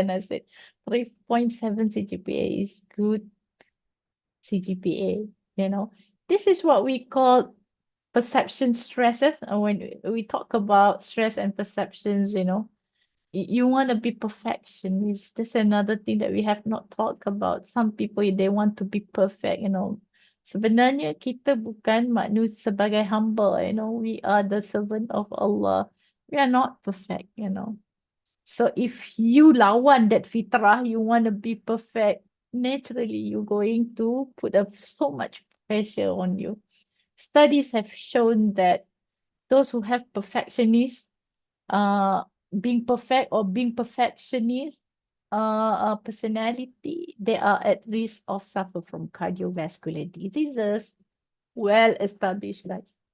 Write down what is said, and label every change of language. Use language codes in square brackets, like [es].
[en] I said, 3.7 CGPA is good CGPA, you know. This is what we call perception stresses. When we talk about stress and perceptions, you know, you want to be perfectionist. That's another thing that we have not talked about. Some people, they want to be perfect, you know. [ms] Sebenarnya kita bukan manusia sebagai hamba, [en] you know. We are the servant of Allah. We are not perfect, you know. So if you [ms] lawan [en] that fitrah, you want to be perfect, naturally you're going to put up so much pressure on you. Studies have shown that those who have perfectionist, being perfect or being perfectionist, personality, they are at risk of suffer from cardiovascular diseases, well established, guys.